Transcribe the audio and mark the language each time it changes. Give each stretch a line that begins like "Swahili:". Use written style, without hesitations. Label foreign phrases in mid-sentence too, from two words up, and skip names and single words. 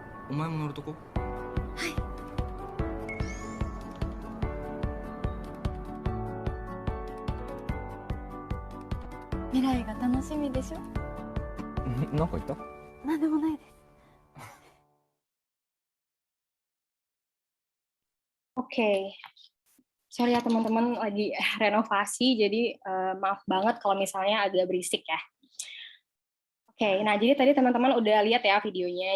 Japanese: お前も乗るとこ？はい。未来が楽しみでしょ。なんか言った？なんでもないです。
Indonesian: Oke. Sorry ya teman-teman, lagi renovasi, jadi maaf banget kalau misalnya agak berisik ya. Oke, nah jadi tadi teman-teman udah lihat ya videonya.